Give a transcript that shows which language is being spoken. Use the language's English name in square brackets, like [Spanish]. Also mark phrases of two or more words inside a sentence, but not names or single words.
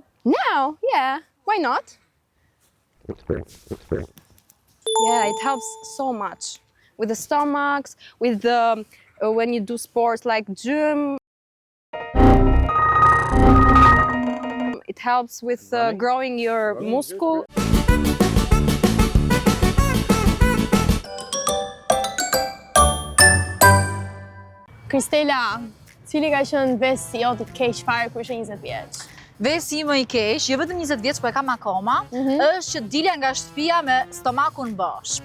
[English] Now, yeah, why not? Yeah, it helps so much. with the stomachs, with the when you do sports like gym. It helps with growing your muscle. [Albanian] Kristela, cili ka qenë vesi jote të keq fare kur ishe 20 vjeç? Vesi më i keq, jo vetëm 20 vjeç, po e kam akoma, është që dilja nga shtëpia me stomakun bosh.